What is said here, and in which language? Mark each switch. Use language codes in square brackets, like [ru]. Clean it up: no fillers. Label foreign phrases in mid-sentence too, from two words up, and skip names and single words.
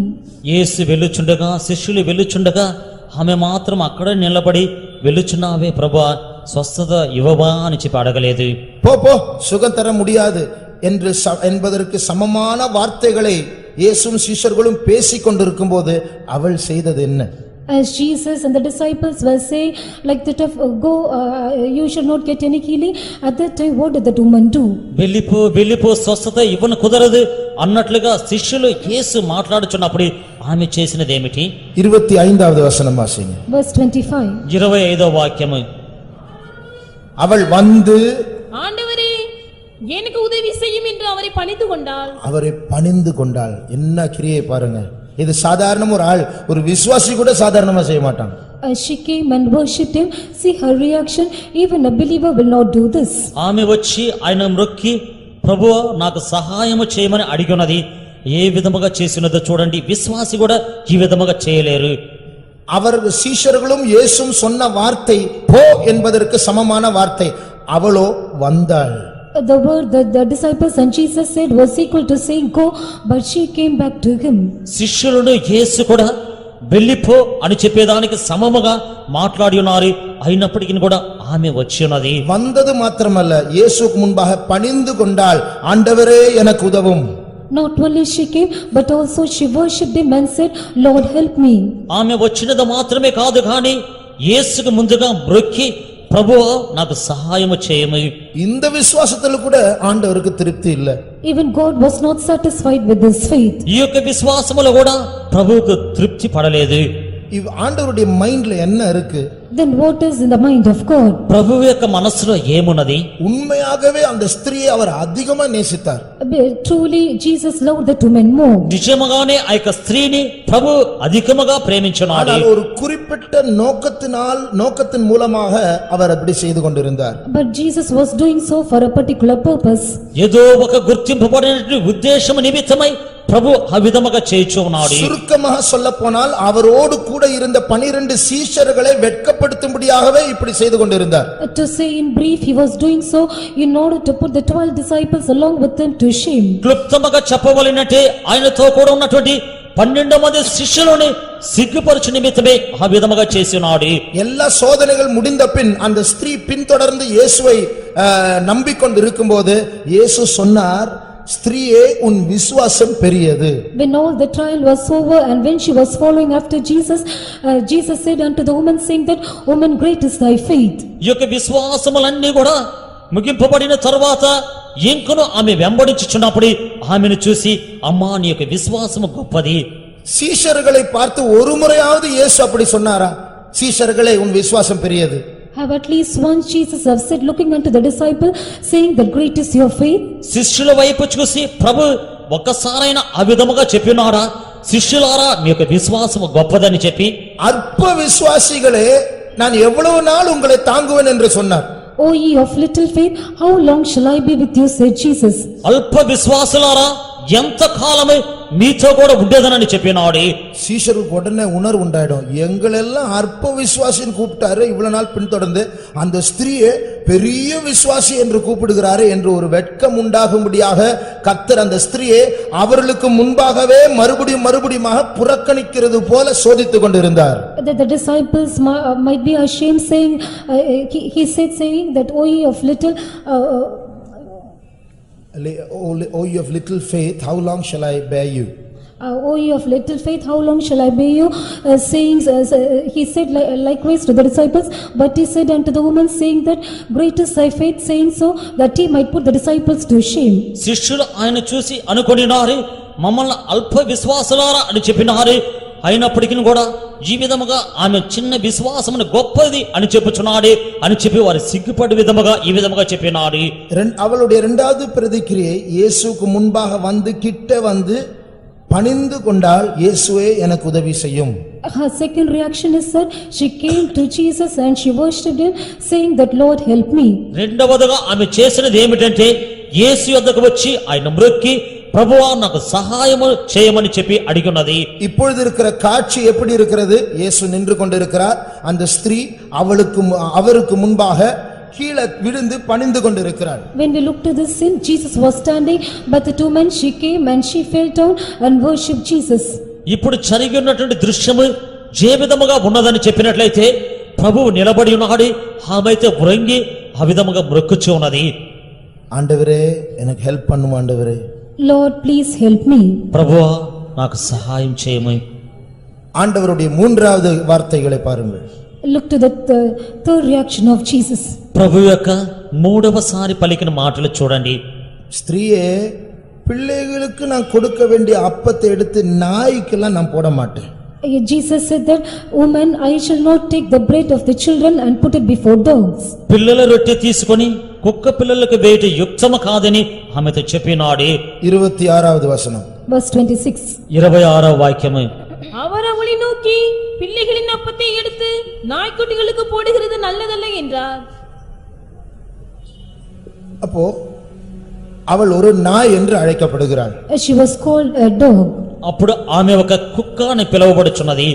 [te] యేసు వెళ్ళుచుండగా శిష్యులు వెళ్ళుచుండగా ఆమె మాత్రం అక్కడ నిలబడి వెళ్ళుచున్నావే ప్రభువా స్వస్థత ఇవ్వవా అని చెప్పి అడగలేదు. [ta] போ போ சுகம் தர முடியாது என்று என்பதற்கு சமமான வார்த்தைகளை இயேசுவும் சீஷர்களும் பேசிக் கொண்டிருக்கும் போது அவள் செய்தது என்ன? [en] As Jesus and the disciples were saying like that of go you should not get any healing, at that time what did that woman do? [te] వెళ్ళిపో స్వస్థత ఇవ్వను కుదరదు అన్నట్లుగా శిష్యులు యేసు మాట్లాడుచున్నప్పుడు ఆమె చేసినది ఏమిటి? 25వ వచనం వాసింది. [en] Verse 25. [te] 25వ వాక్యము. [ta] அவள் வந்து ஆண்டவரே எனக்கு உதவி செய்யும் என்று அவரை பணிந்து கொண்டாள். அவரை பணிந்து கொண்டாள். என்ன கிரியை பாருங்க. இது சாதாரண ஒரு ஆள், ஒரு விசுவாசி கூட சாதாரணமா செய்ய மாட்டான். [en] As she came and worshipped him, see her reaction, even a believer will not do this. [te] ఆమె వచ్చి ఆయన మ్రొక్కి ప్రభువా నాకు సహాయము చేయమని అడిగినది ఏ విధముగా చేసినదో చూడండి. విశ్వాసి కూడా ఈ విధముగా చేయలేరు. [ta] அவர் சீஷர்களும் இயேசுவும் சொன்ன வார்த்தை போ என்பதற்கு சமமான வார்த்தை. அவளோ வந்தாள். [en] The word that the disciples and Jesus said was equal to saying go, but she came back to him. [te] శిష్యులను యేసు కూడా వెళ్ళిపో అని చెప్పేదానికి సమముగా మాట్లాడి ఉన్నారు. అయినప్పటికీ కూడా ఆమె వచ్చి ఉన్నది. [ta] வந்தது மாத்திரமல்ல, இயேசுவுக்கு முன்பாக பணிந்து கொண்டாள். ஆண்டவரே எனக்கு உதவும். [en] Not only she came, but also she worshipped him and said, Lord help me. [te] ఆమె వచ్చినది మాత్రమే కాదు కానీ యేసుకు ముందుగా మ్రొక్కి ప్రభువా నాకు సహాయము చేయము. [ta] இந்த விசுவாசத்துல கூட ஆண்டவருக்கு திருப்தி இல்ல. [en] Even God was not satisfied with this faith. [te] ఈ యొక్క విశ్వాసములో కూడా ప్రభువుకు తృప్తి పడలేదు. [ta] ஆண்டவருடைய மைண்ட்ல என்ன இருக்கு? [en] Then what is in the mind of God? [te] ప్రభువు యొక్క మనసులో ఏమున్నది? [ta] உண்மையாகவே அந்த ஸ்திரியை அவர் அதிகமா நேசித்தார். [en] Truly Jesus loved that woman more. [te] నిజముగానే ఆ యొక్క స్త్రీని ప్రభు అధికముగా ప్రేమించున్నాడు. [ta] ஆனால் ஒரு குறிப்பிட்ட நோக்கத்தின் மூலமாக அவர் அப்படி செய்து கொண்டிருந்தார். [en] But Jesus was doing so for a particular purpose. [te] ఏదో ఒక గుర్తింపబడిన ఉద్దేశము నిమిత్తమై ప్రభు ఆ విధముగా చేయుచు ఉన్నాడు. [ta] சுருக்கமாக சொல்லப்போனால் அவரோடு கூட இருந்த 12 சீஷர்களை வெட்கப்படுத்தும்படியாகவே இப்படி செய்து கொண்டிருந்தார். [en] To say in brief, he was doing so in order to put the 12 disciples along with them to shame. [te] క్లుప్తముగా చెప్పవలెనంటే ఆయనతో కూడా ఉన్నటువంటి 12 మంది శిష్యులని సిగ్గుపరచు నిమిత్తమే ఆ విధముగా చేసినాడు. [ta] எல்லா சோதனைகள் முடிந்த பின் அந்த ஸ்திரீ பின்தொடர்ந்து இயேசுவை நம்பிக்கொண்டு இருக்கும்போது இயேசு சொன்னார், ஸ்திரீயே உன் விசுவாசம் பெரியது. [en] When all the trial was over and when she was following after Jesus, Jesus said unto the woman saying that, woman, great is thy faith. [te] ఈ యొక్క విశ్వాసములన్నీ కూడా ముగింపబడిన తరువాత ఇంకను ఆమె వెంబడించుచున్నప్పుడు ఆమెను చూసి అమ్మా నీ యొక్క విశ్వాసము గొప్పది. [ta] சீஷர்களை பார்த்து ஒரு முறையாவது இயேசு அப்படி சொன்னாரா? சீஷர்களே உன் விசுவாசம் பெரியது. [en] Have at least once Jesus have said looking unto the disciple saying that great is your faith? [te] శిష్యుల వైపు చూసి ప్రభు ఒక్కసారైనా ఆ విధముగా చెప్పినారా? శిష్యులారా మీ యొక్క విశ్వాసము గొప్పదని చెప్పి [ta] அற்ப விசுவாசிகளே நான் எவ்வளவு நாள் உங்களை தாங்குவேன் என்று சொன்னார். [en] O ye of little faith, how long shall I be with you, said Jesus. [te] అల్ప విశ్వాసులారా ఎంత కాలమే మీతో కూడా ఉండేదనని చెప్పినాడు. [ta] சீஷருக்கு உடனே உணர்வு உண்டாயிடும், எங்களெல்லாம் அற்ப விசுவாசின்னு கூப்பிட்டாரு, இவ்வளவு நாள் பின்தொடர்ந்து அந்த ஸ்திரீயை பெரிய விசுவாசி என்று கூப்பிடுகிறாரு என்று ஒரு வெட்கம் உண்டாகும்படியாக கர்த்தர் அந்த ஸ்திரீயை அவர்களுக்கு முன்பாகவே மறுபடியும் புறக்கணிக்கிறது போல சோதித்துக் கொண்டிருந்தார். [en] The disciples might be ashamed saying, he said saying that O ye of little O ye of little faith, how long shall I bear you? O ye of little faith, how long shall I bear you? Saying, he said likewise to the disciples, but he said unto the woman saying that great is thy faith, saying so that he might put the disciples to shame. [te] శిష్యులు ఆయన చూసి అనుకొనినారు, మమ్మల్ని అల్ప విశ్వాసులారా అని చెప్పినారు. అయినప్పటికీ కూడా ఈ విధముగా ఆమె చిన్న విశ్వాసమును గొప్పది అని చెప్పుచున్నాడు అని చెప్పి వారు సిగ్గుపడి విధముగా ఈ విధముగా చెప్పినారు. [ta] அவளுடைய இரண்டாவது பிரதிக்கிரியை இயேசுவுக்கு முன்பாக வந்து கிட்ட வந்து பணிந்து கொண்டால் இயேசுவே எனக்கு உதவி செய்யும். [en] Her second reaction is that she came to Jesus and she worshipped him saying that Lord help me. [te] రెండవదిగా ఆమె చేసినది ఏమిటంటే యేసు యొద్దకు వచ్చి ఆయన మ్రొక్కి ప్రభువా నాకు సహాయము చేయమని చెప్పి అడిగినది. [ta] இப்பொழுது இருக்கிற காட்சி எப்படி இருக்கிறது? இயேசு நின்று கொண்டிருக்கிறார். அந்த ஸ்திரீ அவருக்கு முன்பாக கீழே விழுந்து பணிந்து கொண்டிருக்கிறார். [en] When we look to this scene, Jesus was standing, but the two men, she came and she fell down and worshipped Jesus. [te] ఇప్పుడు జరిగినటువంటి దృశ్యము ఏ విధముగా ఉన్నదని చెప్పినట్లయితే ప్రభువు నిలబడి ఉన్నాడు, ఆమె అయితే ఉరంగి ఆ విధముగా మ్రొక్కుచూ ఉన్నది. [ta] ஆண்டவரே எனக்கு ஹெல்ப் பண்ணும் ஆண்டவரே. [en] Lord, please help me. [te] ప్రభువా నాకు సహాయం చేయము. [ta] ஆண்டவருடைய மூன்றாவது வார்த்தைகளை பாருங்கள். [en] Look to the third reaction of Jesus. [te] ప్రభు యొక్క మూడవసారి పలికిన మాటలు చూడండి. [ta] ஸ்திரீயே, பிள்ளைகளுக்கு நான் கொடுக்க வேண்டிய அப்பத்தை எடுத்து நாய்க்கெல்லாம் நான் போட மாட்டேன். [en] Jesus said that, woman, I shall not take the bread of the children and put it before dogs. [te] పిల్లల రొట్టె తీసుకొని కుక్క పిల్లలకు వేయట యుక్తము కాదని ఆమెతో చెప్పినాడే. [ta] 26வது வசனம். [en] Verse 26. [te] 26వ వాక్యము. [ta] அவர் அவளை நோக்கி, பிள்ளைகளின் அப்பத்தை எடுத்து நாய்க்குட்டிகளுக்கு போடுகிறது நல்லதல்ல என்றார். அப்போ அவள் ஒரு நாய் என்று அழைக்கப்படுகிறாள். [en] She was called a dog. [te] అప్పుడు ఆమె ఒక కుక్క అని పిలువబడుచున్నది.